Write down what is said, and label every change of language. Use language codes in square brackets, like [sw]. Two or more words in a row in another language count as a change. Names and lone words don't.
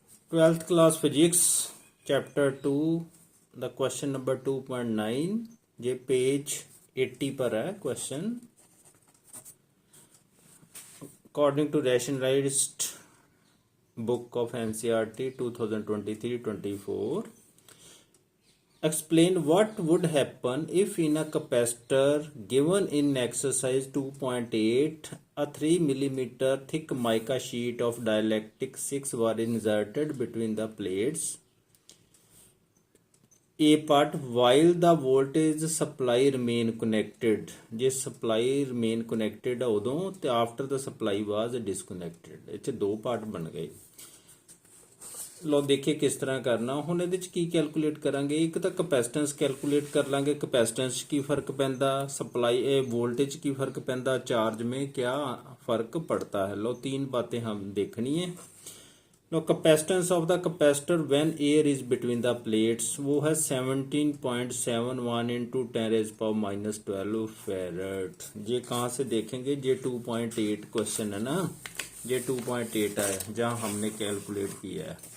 [en] 12th class physics chapter 2 the question number 2.9 [hi] ये पेज 80 पर है क्वेश्चन [en] according to rationalized book of NCERT 2023-24 explain what would happen if in a capacitor given in exercise 2.8 a 3 millimeter thick mica sheet of dielectric 6 were inserted between the plates a part while the voltage supply remain connected ਜੇ supply remain connected [pa] ਆ ਉਦੋਂ ਤੇ [en] after the supply was disconnected [pa] ਇੱਥੇ ਦੋ ਪਾਰਟ ਬਣ ਗਏ ਲੋ ਦੇਖੀਏ ਕਿਸ ਤਰ੍ਹਾਂ ਕਰਨਾ ਹੁਣ ਇਹਦੇ ਚ ਕੀ ਕੈਲਕੂਲੇਟ ਕਰਾਂਗੇ ਇੱਕ ਤਾਂ [en] capacitance calculate [pa] ਕਰ ਲਾਂਗੇ ਕਪੈਸਿਟੈਂਸ ਕੀ ਫਰਕ ਪੈਂਦਾ [en] supply voltage [pa] ਕੀ ਫਰਕ ਪੈਂਦਾ [hi] चार्ज में क्या फर्क पड़ता है लो तीन बातें हम देखनी है लो [en] capacitance of the capacitor when air is between the plates [hi] वो है 17.71 इंटू 10⁻12 फैरड ये कहाँ से देखेंगे ये 2.8 क्वेश्चन है ना ये 2.8 है जहाँ हमने कैलकुलेट किया है